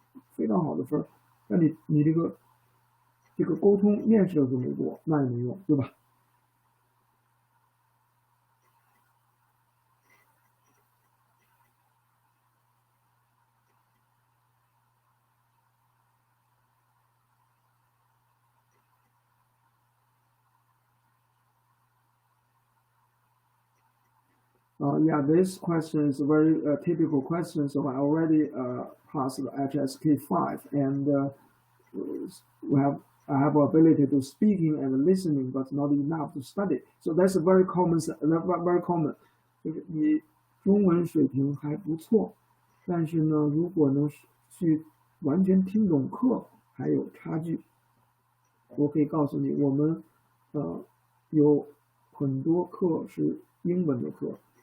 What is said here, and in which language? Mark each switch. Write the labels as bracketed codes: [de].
[zh] 非常好的分，那你这个沟通面试都没过，那也没用，对吧？ [en] Yeah, this question is a very typical question. So I already passed the HSK 5, and I have ability to speaking and listening, but not enough to study. So that's very common. [zh] 就是你中文水平还不错，但是呢，如果能去完全听懂课，还有差距。我可以告诉你，我们有很多课是英文的课。